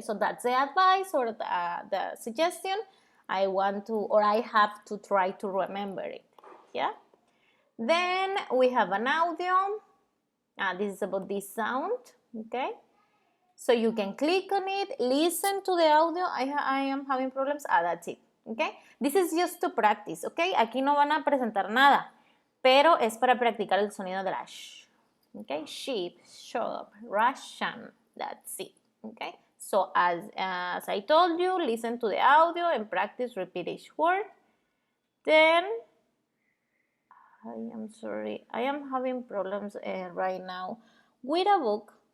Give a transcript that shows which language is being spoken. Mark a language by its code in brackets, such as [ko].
[en] So that's the advice or the suggestion. I have to try to remember it, yeah? Then we have an audio. This is about this sound, okay? So you can click on it, listen to the audio. I am having problems. That's it, okay? This is just to practice, okay? [es] Aquí no van a presentar nada, pero es para practicar el sonido de la sh, okay? [en] Sheep, shop, Russian, that's it, okay? So as I told you, listen to the audio and practice, repeat each word. Then, I am sorry, I am having problems right now with a book.